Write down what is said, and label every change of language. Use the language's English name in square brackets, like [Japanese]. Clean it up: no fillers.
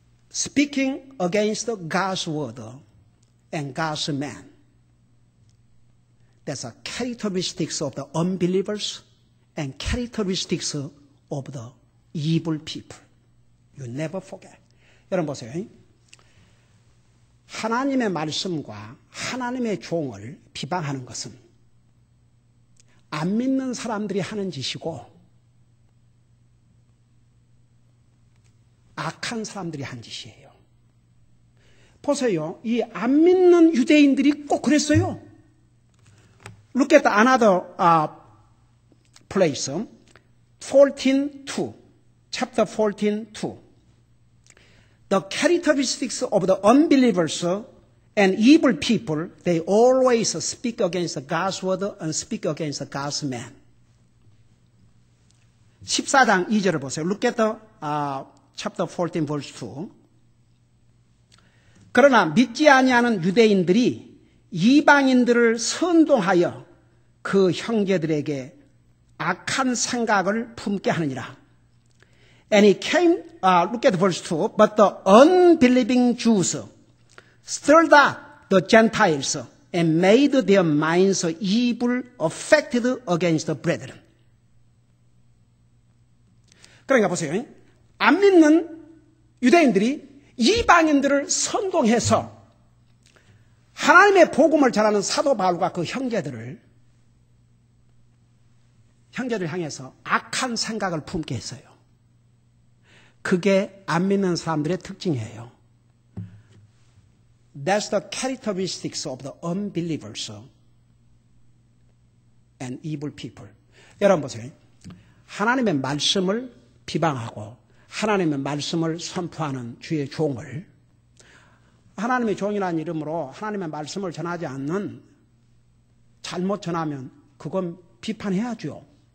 [English] Speaking against God's word and God's man. That's a characteristics of the unbelievers and characteristics of the evil people. You never forget. [Korean] 여러분 보세요. 하나님의 말씀과 하나님의 종을 비방하는 것은 안 믿는 사람들이 하는 짓이고 악한 사람들이 한 짓이에요. 보세요. 이 안 믿는 유대인들이 꼭 그랬어요. [English] Look at another place. 14:2. Chapter 14:2. The characteristics of the unbelievers And evil people, they always speak against God's word and speak against God's man. [Korean] 14장 2절을 보세요. [English] Look at the chapter 14 verse 2. [Korean] 그러나 믿지 아니하는 유대인들이 이방인들을 선동하여 그 형제들에게 악한 생각을 품게 하느니라. [English] And he came, look at verse 2. But the unbelieving Jews stirred up the Gentiles and made their minds evil affected against the brethren. [Korean] 그러니까 보세요. 안 믿는 유대인들이 이방인들을 선동해서 하나님의 복음을 전하는 사도 바울과 그 형제들을 향해서 악한 생각을 품게 했어요. 그게 안 믿는 사람들의 특징이에요. [English] That's the characteristics of the unbelievers and evil people. [Korean] 여러분 보세요. 하나님의 말씀을 비방하고 하나님의 말씀을 선포하는 주의 종을 하나님의 종이라는 이름으로 하나님의 말씀을 전하지 않는 잘못 전하면 그건 비판해야죠.